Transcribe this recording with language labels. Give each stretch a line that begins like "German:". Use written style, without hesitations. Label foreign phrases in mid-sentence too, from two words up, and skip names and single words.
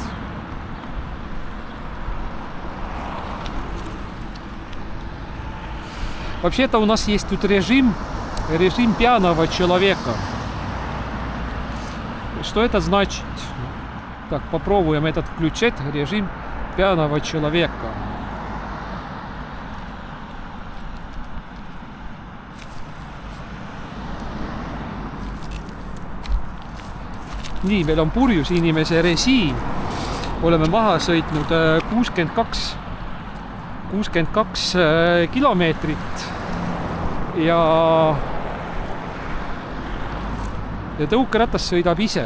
Russian: Вообще-то у нас есть тут режим пьяного человека. Что это значит? Так, попробуем этот включить. Режим пьяного человека.
Estonian: Nii, meil on purjus inimese režiim. Oleme maha sõitnud 62 kilomeetrit ja tõukeratas sõidab ise.